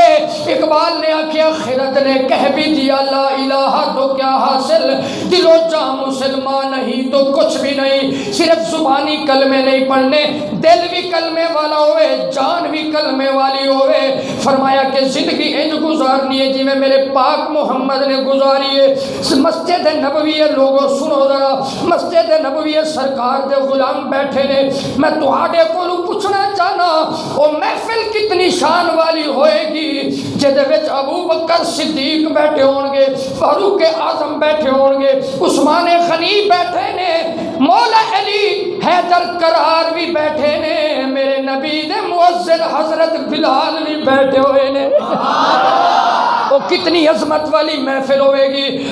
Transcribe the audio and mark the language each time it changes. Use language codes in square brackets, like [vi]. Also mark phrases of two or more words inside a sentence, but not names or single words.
[pa] اقبال نے آکھیا [ur] خرد نے کہہ بھی دیا لا الہ تو کیا حاصل، دل و جاں مسلمان نہیں تو کچھ بھی نہیں، [pa] صرف زبانی کلمے نہیں پڑھنے، دل بھی کلمے والا ہوئے، جان بھی کلمے والی ہوئے۔ فرمایا کہ زندگی انج گزارنی ہے جی میں میرے پاک محمد نے گزاری ہے۔ مسجد نبوی ہے، لوگوں سنو ذرا، مسجد نبوی ہے، سرکار دے غلام بیٹھے نے، میں تہاڈے کولوں پوچھنا چاہنا او محفل کتنی شان والی ہوئے گی جدے وچ ابو بکر صدیق بیٹھے ہون گے، فاروق اعظم بیٹھے ہون گے، عثمان غنی بیٹھے نے، مولا علی حیدر کرار بھی بیٹھے نے، میرے نبی دے مؤذن حضرت بلال بھی بیٹھے ہوئے نے۔ وہ کتنی عظمت والی محفل ہوئے گی۔